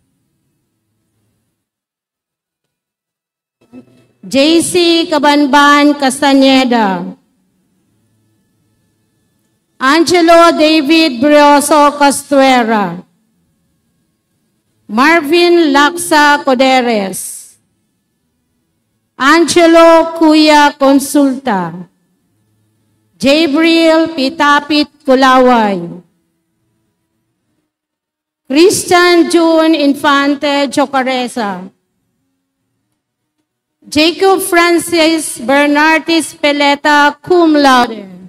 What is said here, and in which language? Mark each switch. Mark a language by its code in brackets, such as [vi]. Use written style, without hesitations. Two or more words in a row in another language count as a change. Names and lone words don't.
[en] JC Cabanban Castañeda. Angelo David Brioso Castuera. Marvin Laksa Coderes. Angelo Kuya Consulta. Jabril Pitapit Kulaway. Christian June Infante Jocaresa. Jacob Francis Bernardes Peleta, [la] cum laude.